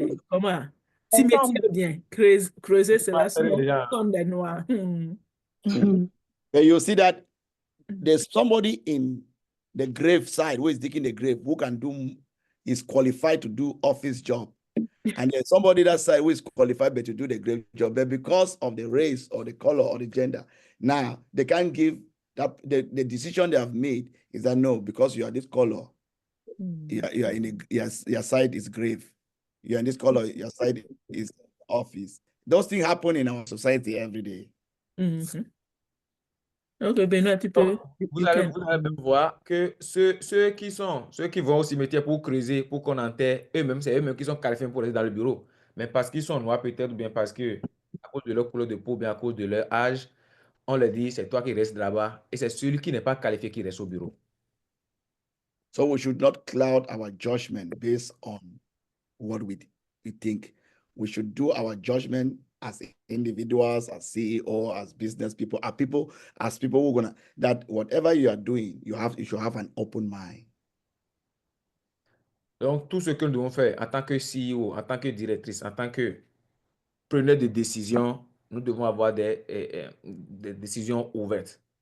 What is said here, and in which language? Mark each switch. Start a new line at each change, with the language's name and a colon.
French: comment, cimetière bien, creuser, c'est là, sont des noirs.
English: But you see that there's somebody in the grave side who is digging the grave who is qualified to do office job. And there's somebody that side who is qualified but to do the grave job. But because of the race or the color or the gender, now they can't give that the decision they have made is that no, because you are this color, you are in your side is grave. You are in this color, your side is office. Those things happen in our society every day.
French: Ok, Benoît, tu peux. Vous allez même voir que ceux qui vont au cimetière pour creuser, pour qu'on enterre, c'est eux-mêmes qui sont qualifiés pour rester dans le bureau. Mais parce qu'ils sont noirs peut-être, ou bien parce que, à cause de leur couleur de peau, bien à cause de leur âge, on leur dit, c'est toi qui restes là-bas. Et c'est celui qui n'est pas qualifié qui reste au bureau.
English: So we should not cloud our judgment based on what we think. We should do our judgment as individuals, as CEO, as business people, as people who are that whatever you are doing, you should have an open mind.
French: Donc, tout ce que nous devons faire en tant que CEO, en tant que directrice, en tant que preneur de décision, nous devons avoir des décisions ouvertes.